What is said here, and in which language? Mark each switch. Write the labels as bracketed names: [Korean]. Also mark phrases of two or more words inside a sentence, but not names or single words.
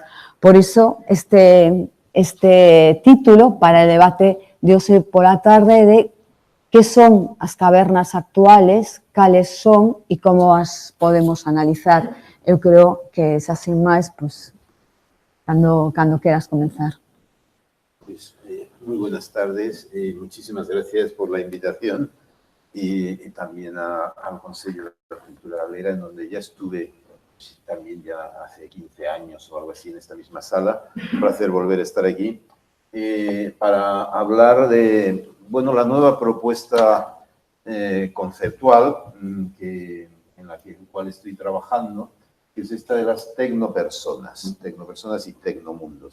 [Galician] Por iso, este título para el debate de hoxe pola tarde de que son as cavernas actuales, cales son e como as podemos analizar. Eu creo que xa sin máis, pues, cando queras comenzar. [Spanish] Pues, muy buenas tardes, muchísimas gracias por la invitación y también al Consejo de la Cultura Gallega, en donde ya estuve también ya hace 15 años o algo así en esta misma sala. Un placer volver a estar aquí para hablar de, bueno, la nueva propuesta conceptual en la cual estoy trabajando, que es esta de las tecnopersonas y tecnomundos.